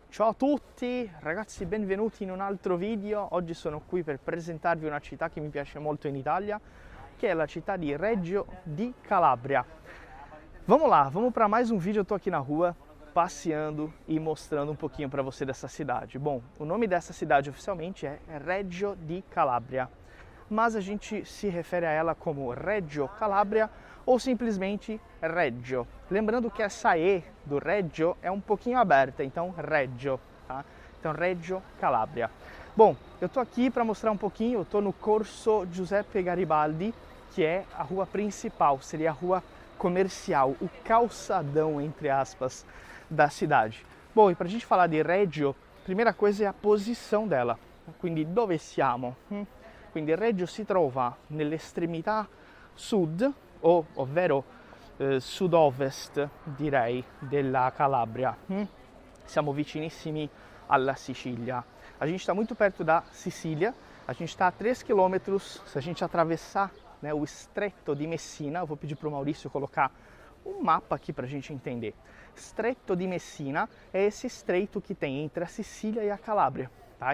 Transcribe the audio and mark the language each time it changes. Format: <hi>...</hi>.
<it>Ciao a tutti, ragazzi, benvenuti in un altro video. Oggi sono qui per presentarvi una città che mi piace molto in Italia,</it> <pt>que é a cidade de Reggio di Calabria. Vamos lá, vamos para mais um vídeo. Eu tô aqui na rua, passeando e mostrando um pouquinho para você dessa cidade. Bom, o nome dessa cidade oficialmente é Reggio di Calabria, mas a gente se refere a ela como Reggio Calabria ou simplesmente Reggio. Lembrando que essa E do Reggio é um pouquinho aberta, então Reggio, tá? Então Reggio Calabria. Bom, eu tô aqui para mostrar um pouquinho, eu tô no Corso Giuseppe Garibaldi, que é a rua principal, seria a rua comercial, o calçadão, entre aspas, da cidade. Bom, e para a gente falar de Reggio, a primeira coisa é a posição dela.</pt> <it>Quindi dove siamo? Quindi Reggio si trova nell'estremità sud, ovvero sud-ovest, direi, della Calabria. Siamo vicinissimi alla Sicilia.</it> <pt>A gente está muito perto da Sicília, a gente está a 3 quilômetros, se a gente atravessar, né, o Estreito de Messina. Eu vou pedir para o Maurício colocar um mapa aqui para a gente entender. Estreito de Messina é esse estreito que tem entre a Sicília e a Calábria, tá?</pt>